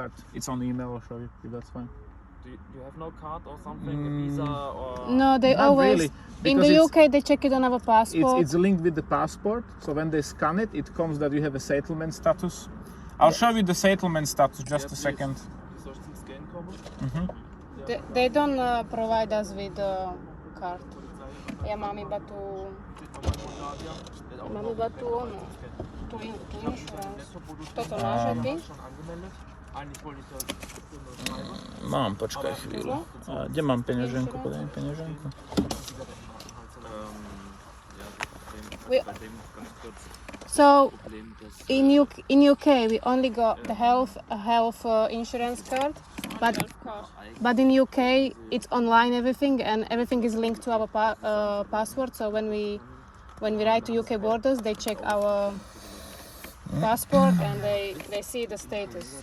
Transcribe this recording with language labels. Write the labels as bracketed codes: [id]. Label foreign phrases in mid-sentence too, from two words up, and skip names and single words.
[en] card, it's on the email, I'll show you if that's fine. Do you have no card or something? A visa or? No, they Not always really, in because the it's- UK they check it on our passport. It's linked with the passport, so when they scan it, it comes that you have a settlement status. I'll show you the settlement status just a second. [de] Soll ich zum Scan kommen? [en] They don't provide us with a card. [sk] Ja mám iba tú ono, tú insurance. Toto máš ty? [de] Schon angemeldet? Eigentlich wollte ich das. [sk] Mám, počkaj chvíľu. Kde mám peňaženku? Podaj mi peňaženku. [en] We- [de] Bei dem ganz kurz [en] So [de] Problem, dass [en] in UK we only got the health insurance card, but in UK it's online everything, and everything is linked to our password. So when we write to UK borders, they check our passport and they see the status.